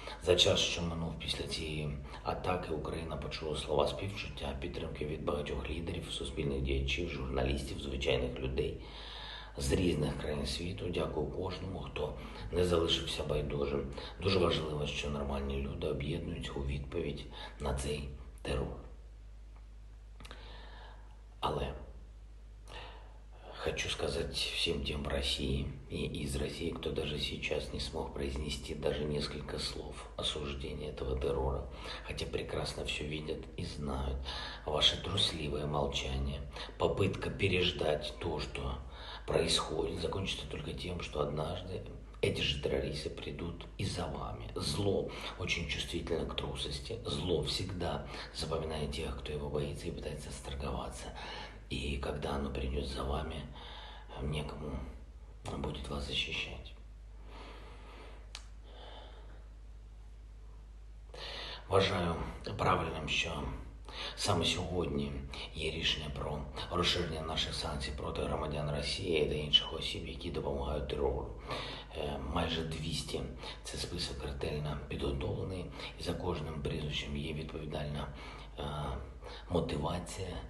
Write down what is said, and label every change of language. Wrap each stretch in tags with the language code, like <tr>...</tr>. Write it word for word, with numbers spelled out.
<uk>За час, що минув після цієї атаки, Україна почула слова співчуття, підтримки від багатьох лідерів, суспільних діячів, журналістів, звичайних людей з різних країн світу. Дякую кожному, хто не залишився байдужим. Дуже важливо, що нормальні люди об'єднуються у відповідь на цей терор.</uk> <ru>Але хочу сказать всем тем в России и из России, кто даже сейчас не смог произнести даже несколько слов осуждения этого террора, хотя прекрасно все видят и знают. Ваше трусливое молчание, попытка переждать то, что происходит, закончится только тем, что однажды эти же террористы придут и за вами. Зло очень чувствительно к трусости. Зло всегда запоминает тех, кто его боится и пытается сторговаться. И когда оно придет за вами, некому будет вас защищать.</ru> <uk>Вважаю правильним, що саме сьогодні є рішення про розширення наших санкцій проти громадян Росії та інших осіб, які допомагають терору. Майже двісті – це список ретельно підготовлений, і за кожним прізвищем є відповідальна е, мотивація.</uk>